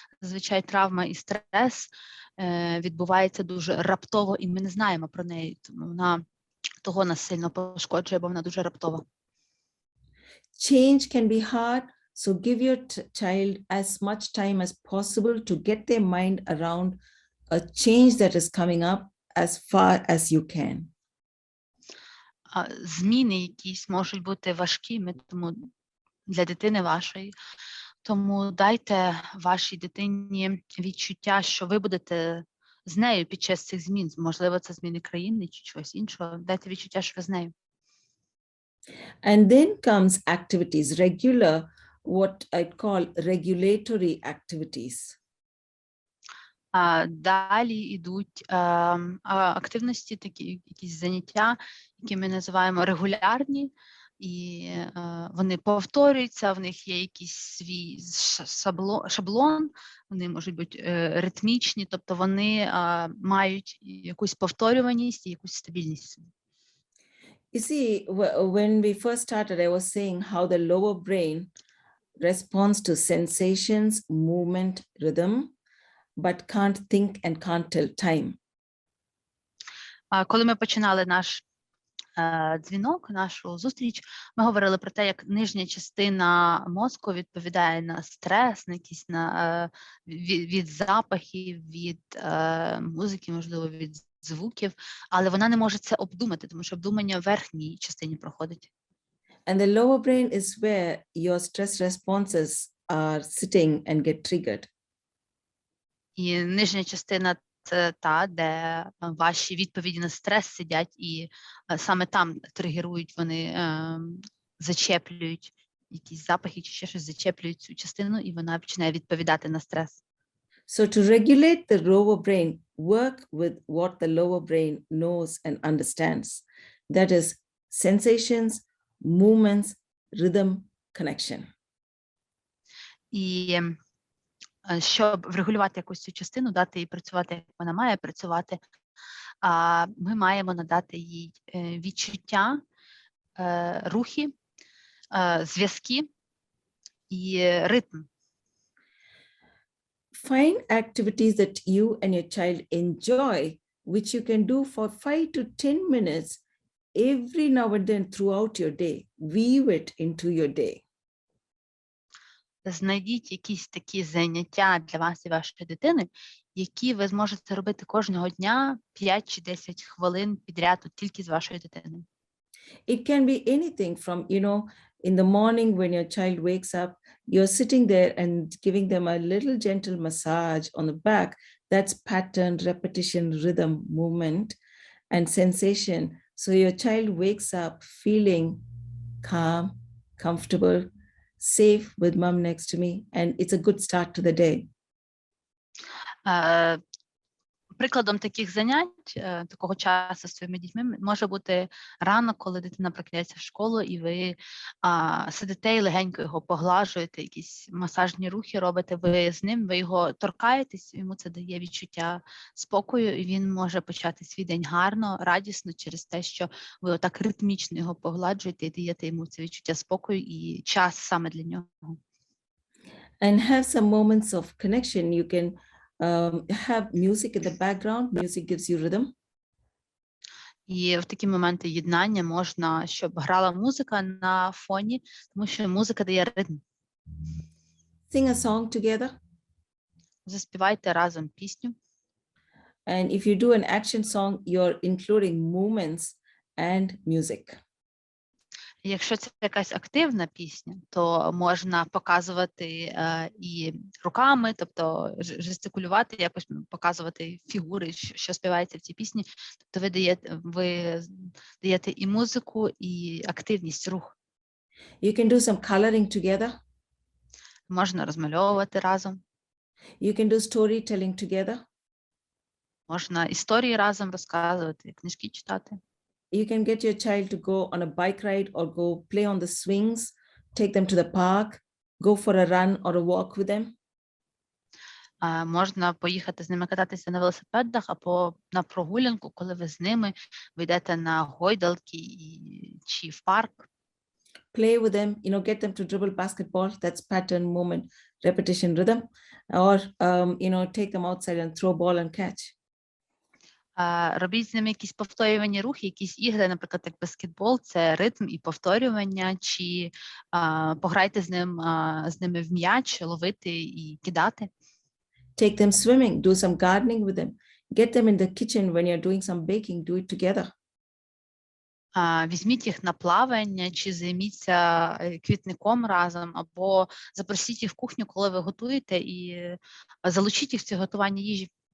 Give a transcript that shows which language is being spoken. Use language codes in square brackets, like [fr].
[uk] Зазвичай травма і стрес відбувається дуже раптово, і ми не знаємо про неї, тому вона того нас сильно пошкоджує, бо вона дуже раптова. [en] Change can be hard, so give your child as much time as possible to get their mind around a change that is coming up as far as you can. [uk] Зміни якісь можуть бути важкими, тому для дитини вашої. Тому дайте вашій дитині відчуття, що ви будете з нею під час цих змін. Можливо, це зміни країни чи чогось іншого. Дайте відчуття, що ви з нею. [en] And then comes activities, regular, what I'd call regulatory activities. [uk] Далі йдуть активності, такі якісь заняття, які ми називаємо регулярні, і вони повторюються, в них є якийсь свій шаблон, вони можуть бути ритмічні, тобто вони мають якусь повторюваність і якусь стабільність. [en] You see, when we first started, I was saying how the lower brain responds to sensations, movement, rhythm, but can't think and can't tell time. [uk] Коли ми починали наш дзвінок, нашу зустріч, ми говорили про те, як нижня частина мозку відповідає на стрес, на якісь від запахів, від музики, можливо, від звуків, але вона не може це обдумати, тому що обдумання в верхній частині проходить. [en] And the lower brain is where your stress responses are sitting and get triggered. [uk] І нижня частина – це та, де ваші відповіді на стрес сидять, і саме там тригерують, вони зачеплюють якісь запахи чи ще щось, зачеплюють цю частину, і вона починає відповідати на стрес. [en] So to regulate the lower brain, work with what the lower brain knows and understands. That is sensations, movements, rhythm, connection. [uk] І щоб врегулювати якусь цю частину, дати їй працювати, як вона має працювати, ми маємо надати їй відчуття, рухи, зв'язки і ритм. [en] Find activities that you and your child enjoy, which you can do for 5 to 10 minutes every now and then throughout your day. Weave it into your day. [uk] Знайдіть якісь такі заняття для вас і вашої дитини, які ви зможете робити кожного дня 5 чи 10 хвилин підряд тільки з вашою дитиною. [en] It can be anything from, in the morning when your child wakes up, you're sitting there and giving them a little gentle massage on the back. That's pattern, repetition, rhythm, movement, and sensation. So your child wakes up feeling calm, comfortable, safe with mom next to me, and it's a good start to the day. [uk] Прикладом таких занять, такого часу з своїми дітьми може бути ранок, коли дитина прокидається в школу, і ви сидите і легенько його поглажуєте, якісь масажні рухи робите, ви з ним, ви його торкаєтесь, йому це дає відчуття спокою, і він може почати свій день гарно, радісно через те, що ви отак ритмічно його погладжуєте і даєте йому це відчуття спокою і час саме для нього. [en] And have some moments of connection. You can have music in the background. Music gives you rhythm. [uk] І в такі моменти єднання можна, щоб грала музика на фоні, тому що музика дає ритм. [en] Sing a song together. [uk] Заспівайте разом пісню. [en] And if you do an action song, you're including movements and music. [uk] Якщо це якась активна пісня, то можна показувати і руками, тобто жестикулювати, якось показувати фігури, що співається в цій пісні. Тобто ви даєте і музику, і активність, рух. [en] You can do some coloring together. [uk] Можна розмальовувати разом. [en] You can do storytelling together. [uk] Можна історії разом розказувати, книжки читати. [en] You can get your child to go on a bike ride or go play on the swings, take them to the park, go for a run or a walk with them. [uk] Можна поїхати з ними кататися на велосипедах або на прогулянку, коли ви з ними йдете на гойдалки чи в парк. [en] Play with them, get them to dribble basketball. That's pattern, movement, repetition, rhythm. Or, take them outside and throw ball and catch. [uk] Робіть з ними якісь повторювані рухи, якісь ігри, наприклад, як баскетбол, це ритм і повторювання, чи пограйте з ними в м'яч, ловити і кидати. [en] Take them swimming, do some gardening with them. Get them in the kitchen when you're doing some baking, do it together. [uk] Візьміть їх на плавання, чи займіться квітником разом, або запросіть їх в кухню, коли ви готуєте, і залучіть їх в це готування їжі.